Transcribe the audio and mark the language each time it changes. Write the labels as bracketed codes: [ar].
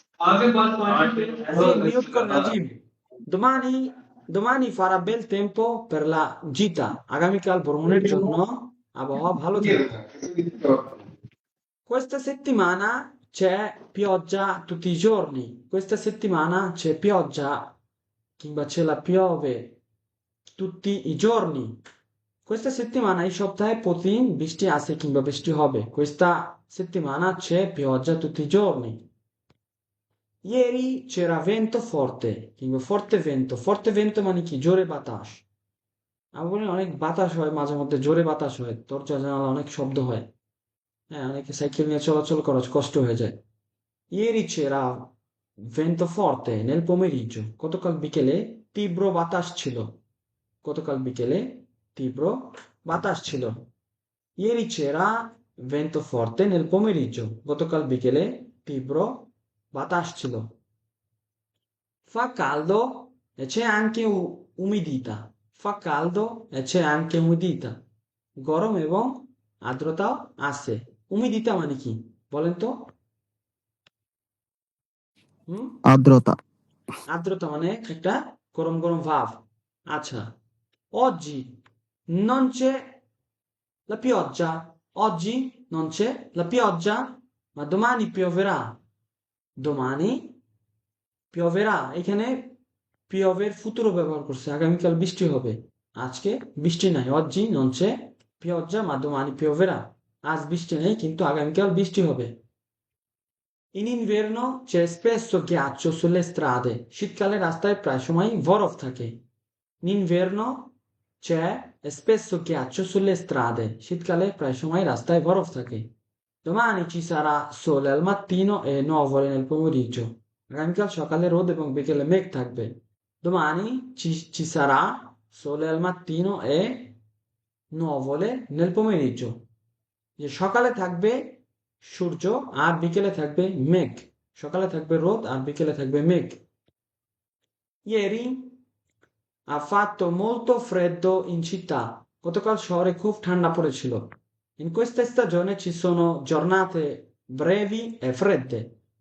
[it] Azim, [bn] mute করেন [it] আজিম। Domani farà bel tempo per la gita। [bn] আগামীকাল ভ্রমণের জন্য আবহাওয়া ভালো থাকবে। [it] Questa settimana c'è pioggia tutti i giorni। Questa settimana c'è pioggia [bn] কিংবা [it] c'è la piove tutti i giorni। Questa settimana [bn] এই সপ্তাহে প্রতিদিন বৃষ্টি আছে কিংবা বৃষ্টি হবে। [it] Questa settimana c'è pioggia tutti i giorni। Ieri c'era vento forte [bn] কিংবা [it] forte vento। Forte vento [bn] মানে কি? জোরে বাতাস। আমরা বলি অনেক বাতাস হয়, মাঝে মধ্যে জোরে বাতাস হয়, দরজা জানালা অনেক শব্দ হয়। হ্যাঁ, অনেকে সাইকেল নিয়ে চলাচল করা কষ্ট হয়ে যায়। [it] Ieri c'era vento forte nel pomeriggio. [bn] গতকাল বিকেলে তীব্র বাতাস ছিল। গতকাল বিকেলে তীব্র বাতাস ছিল। [it] Ieri c'era vento forte nel pomeriggio. [bn] গতকাল বিকেলে তীব্র বাতাস ছিল। [it] Fa caldo e c'è anche umidità. Fa caldo e c'è anche umidità. [bn] গরম এবং আর্দ্রতাও আছে। উমিদিতা মানে কি বলেন তো? হুম? আর্দ্রতা। আর্দ্রতা মানে একটা গরম গরম ভাব। [it] আচ্ছা, oggi non c'è la pioggia. Oggi non c'è la pioggia, ma domani pioverà. Domani pioverà. [bn] এখানে পিওভের ফুতুরো ব্যবহার করছে, আগামীকাল বৃষ্টি হবে। আজকে বৃষ্টি নাই। [it] oggi non c'è pioggia, ma domani pioverà. [bn] আজ বৃষ্টি নেই, কিন্তু আগামীকাল বৃষ্টি হবে। [it] In inverno c'è spesso ghiaccio sulle strade. [bn] শীতকালে রাস্তায় প্রায় সময় বরফ থাকে। [it] In inverno c'è spesso ghiaccio sulle strade. [bn] শীতকালে প্রায় সময় রাস্তায় বরফ থাকে। [it] Domani ci sarà sole al mattino e nuvole nel pomeriggio. [bn] আগামীকাল সকালে রোদ এবং বিকেলে মেঘ থাকবে। [it] Domani ci sarà sole al mattino e nuvole nel pomeriggio. [bn] যে সকালে থাকবে সূর্য আর বিকেলে থাকবে মেঘ। সকালে থাকবে রোদ আর বিকেলে থাকবে মেঘ। [it] Ieri ha fatto molto freddo in città. [bn] গতকাল শহরে খুব ঠান্ডা পড়েছিল। [it] In questa stagione ci sono giornate brevi e fredde.